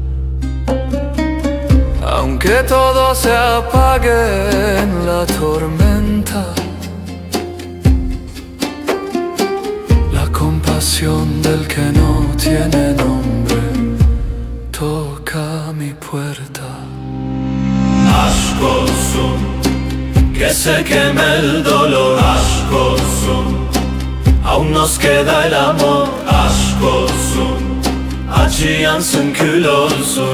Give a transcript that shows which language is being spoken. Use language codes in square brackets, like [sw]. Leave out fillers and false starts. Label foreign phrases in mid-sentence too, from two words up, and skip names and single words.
[es] Aunque todo se apague en la tormenta, la compasión del que no tiene nombre toca mi puerta. [tr] Aşk olsun, [es] que se queme el dolor. [tr] Aşk olsun, [es] aún nos queda el amor. [tr] Aşk olsun, acı yansın kül olsun.